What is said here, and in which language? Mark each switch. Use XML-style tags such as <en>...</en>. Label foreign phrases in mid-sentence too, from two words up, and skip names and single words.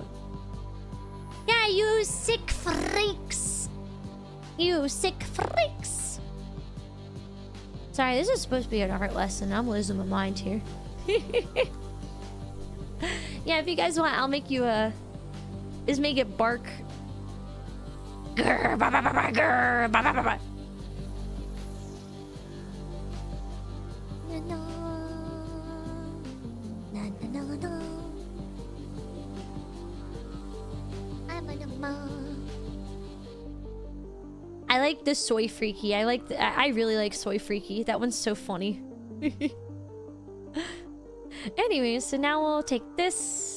<en>Yeah, you sick freaks. You sick freaks. Sorry, this is supposed to be an art lesson. I'm losing my mind here. Yeah, if you guys want, I'll make you a... Just make it bark. Grr, ba, ba, ba, ba, grr, ba, ba, ba, ba. Na, na. Na, na, na, na. I like the soy freaky. I really like soy freaky. That one's so funny. Anyways, so now we'll take this.</en>